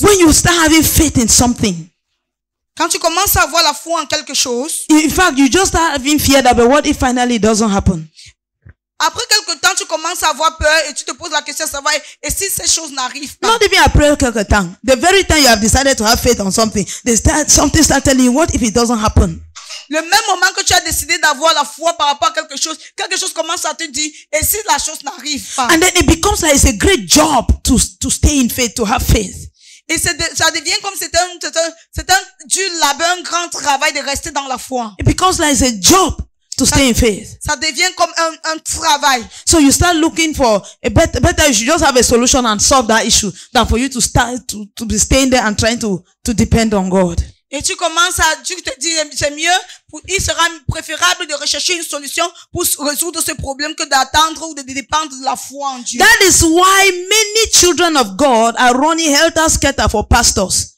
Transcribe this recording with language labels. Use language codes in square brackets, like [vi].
[en] When you start having faith in something, [fr] Quand tu commences à avoir la foi en quelque chose, [en] in fact, you just start having fear that, but what if finally it doesn't happen? [fr] après quelque temps, tu commences à avoir peur et tu te poses la question de savoir, et si ces choses n'arrivent pas? [en] Not even [fr] après quelque temps. [en] The very time you have decided to have faith on something, something start telling you, what if it doesn't happen? [fr] Le même moment que tu as décidé d'avoir la foi par rapport à quelque chose commence à te dire, et si la chose n'arrive pas? [en] And then it becomes like it's a great job to stay in faith, to have faith. [fr] Et ça devient comme c'est un dur labeur, un grand travail de rester dans la foi. [en] It becomes like it's a job to stay in faith. [fr] Ça devient comme un travail. [en] So you start looking for a better, you should just have a solution and solve that issue than for you to start to be staying there and trying to depend on God. [fr] Et tu te dis, c'est mieux, il sera préférable de rechercher une solution pour résoudre ce problème que d'attendre ou de dépendre de la foi en Dieu. [en] That is why many children of God are running helter-skelter for pastors.